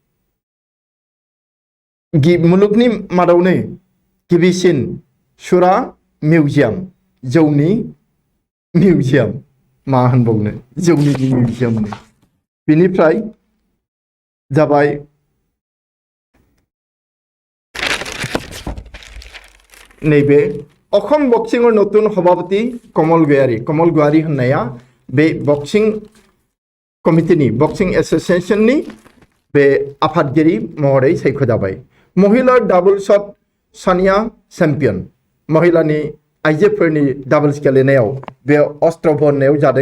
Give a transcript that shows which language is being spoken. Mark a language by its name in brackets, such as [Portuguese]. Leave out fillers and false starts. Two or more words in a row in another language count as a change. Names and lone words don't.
[Bodo] मुलुगनि मादावनो गिबिसिन सुरा मिउजियाम जौनि मिउजियाम मा होनबावनो जौनि मिउजियाम बिनिफ्राय जाबाय नैबे [Assamese] অসম বক্সিংৰ নতুন সভাপতি কমল গয়াৰী [Bodo] होननाया बे बक्सिं कमिटिनि बक्सिं एसोसिएशननि बे आफादगिरि महरै सायख'जाबाय। महिला डाबल्सआव सानिया चेम्पियन। महिलानि आइजोफोरनि डाबल्स गेलेनायाव बे अस्ट्रभनआव जादों।